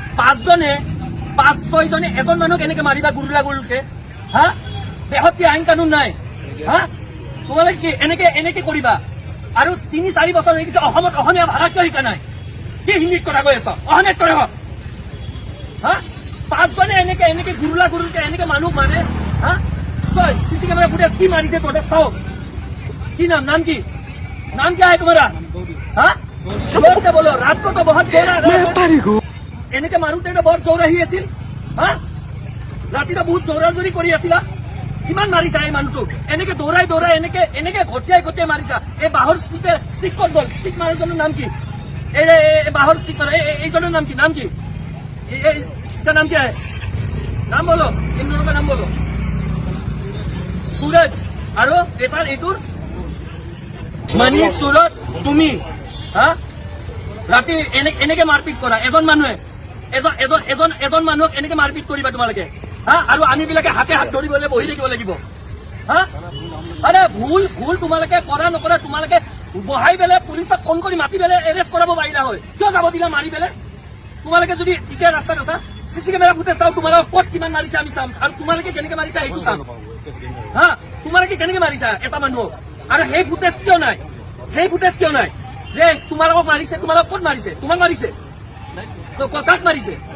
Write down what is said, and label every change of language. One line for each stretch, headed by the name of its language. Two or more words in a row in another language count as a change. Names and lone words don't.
Assamese: 5-6 জনে এজন মানুহক এনেকে মাৰিবা গুৰুলকে হা দেশত কি আইন কানুন নাই হা তোমালোকে কি এনেকে কৰিবা আৰু 3-4 বছৰ হৈ গৈছে অসমত অসমীয়া ভাষা কিয় শিকা নাই কি হিন্দীত কথা কৈ আছ অসমীয়াত কৰে হওক হা 5 জনে এনেকে গুৰুলকে এনেকে মানুহ মাৰে হা
English: CC camera footage
Hindi: की मारी से तो बताओ की नाम की क्या है तुम्हारा हाँ जोर से बोलो रात को तो बहुत जोर
Assamese: এনেকে মাৰোতে বৰ জোৰ আহি আছিল হা ৰাতিটা বহুত জোৰাজোৰি কৰি আছিলা কিমান মাৰিছা এই মানুহটোক এনেকে দৌৰাই এনেকে ঘটিয়াই মাৰিছা এই বাহৰ ষ্টিক ক'ত গ'ল ষ্টিক মাৰাজনৰ নাম কি এই বাহৰ ষ্টিক মাৰা এইজনৰ নাম কি
Hindi: इसका नाम क्या है नाम बोलो इन दोनों का नाम बोलो
Assamese: सूरज আৰু এটাৰ এইটোৰ মনীষ सूरज তুমি হা ৰাতি এনেকে মাৰপিট কৰা এজন মানুহক এনেকে মাৰপিট কৰিবা তোমালোকে হা আৰু আমি বিলাকে হাতে হাত ধৰিবলৈ বহি থাকিব লাগিব হা আৰে ভুল তোমালোকে কৰা নকৰা তোমালোকে বহাই পেলাই পুলিচক ফোন কৰি মাতি পেলাই এৰেষ্ট কৰাব পাৰিলা হয় কিয় যাব দিলা মাৰি পেলাই তোমালোকে যদি ঠিকে ৰাস্তাত আছা
English: CC camera footage
Assamese: চাও তোমালোকক ক'ত কিমান মাৰিছে আমি চাম আৰু তোমালোকে কেনেকে মাৰিছা সেইটো চাম হা তোমালোকে কেনেকে মাৰিছা এটা মানুহক আৰু সেই ফুটেজ কিয় নাই যে তোমালোকক মাৰিছে তোমালোক ক'ত মাৰিছে তোমাক মাৰিছে কাক মাৰিছে